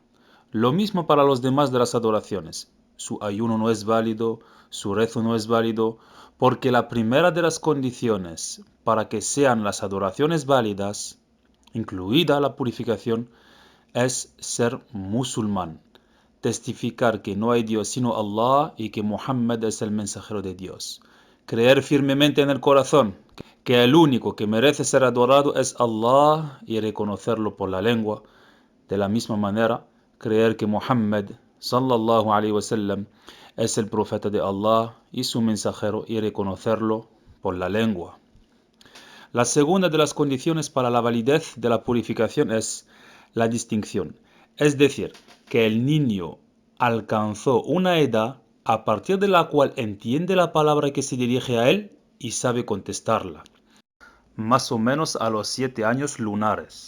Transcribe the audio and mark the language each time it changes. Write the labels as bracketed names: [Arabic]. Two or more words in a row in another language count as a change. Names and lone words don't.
[Spanish] Lo mismo para los demás de las adoraciones. Su ayuno no es válido, su rezo no es válido, porque la primera de las condiciones para que sean las adoraciones válidas, incluida la purificación, es ser musulmán. Testificar que no hay Dios sino Allah y que Muhammad es el mensajero de Dios. Creer firmemente en el corazón que el único que merece ser adorado es Allah y reconocerlo por la lengua. De la misma manera, creer que Muhammad [Arabic] صلى الله عليه وسلم [Spanish] es el profeta de Allah y su mensajero y reconocerlo por la lengua. La segunda de las condiciones para la validez de la purificación es la distinción, es decir, que el niño alcanzó una edad a partir de la cual entiende la palabra que se dirige a él y sabe contestarla, más o menos a los 7 años lunares.